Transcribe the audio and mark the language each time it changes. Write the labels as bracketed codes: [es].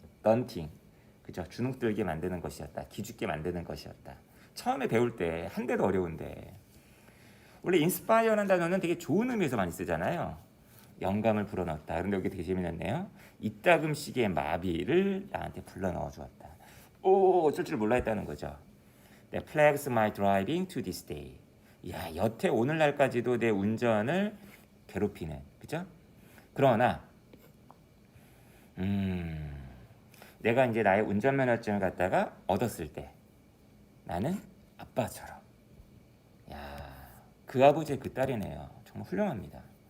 [ko] 런팅, 그죠? 주눅 들게 만드는 것이었다. 기죽게 만드는 것이었다. 처음에 배울 때 한 대도 어려운데 원래 인스파이어라는 단어는 되게 좋은 의미에서 많이 쓰잖아요. 영감을 불어넣었다. 그런데 여기 되게 재미있네요. 이따금씩의 마비를 나한테 불러넣어 주었다. 어쩔 줄 몰라 했다는 거죠. [en] That plagues my driving to this day. [ko] 야, 여태 오늘날까지도 내 운전을 괴롭히는, 그죠? 그러나 내가 이제 나의 운전면허증을 갖다가 얻었을 때 나는 아빠처럼, 야, 그 아버지의 그 딸이네요. 정말 훌륭합니다.